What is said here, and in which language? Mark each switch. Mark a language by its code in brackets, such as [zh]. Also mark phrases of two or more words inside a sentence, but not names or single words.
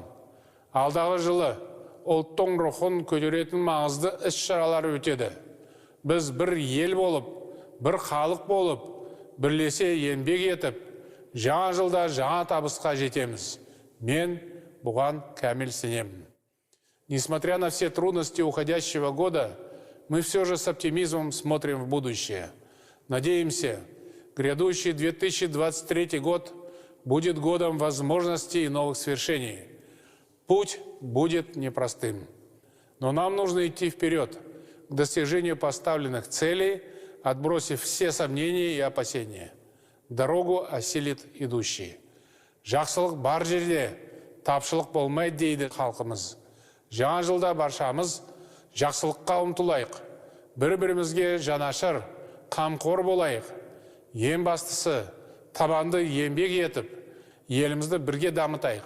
[kk] Алдағы жылы ұлттың рухын көтеретін маңызды іс-шаралар өтеді. Біз бір ел болып, бір халық болып, бірлесе еңбек етіп, жаңа жылда жаңа табысқа жетеміз. Мен бұған кәміл сенемін. [ru] Несмотря на все трудности уходящего года, мы все же с оптимизмом смотрим в будущее. Надеемся, грядущий 2023 год будет годом возможностей и новых свершений. Путь будет непростым. Но нам нужно идти вперед к достижению поставленных целей, отбросив все сомнения и опасения. Дорогу осилит идущий. [kk] Жақсылық бар жерде, тапшылық болмайды дейді халқымыз. Жаңа жылда баршамыз жақсылыққа ұмтылайық. Бір-бірімізге жанашыр, қамқор болайық. Ең бастысы, табанды еңбек етіп, елімізді бірге дамытайық.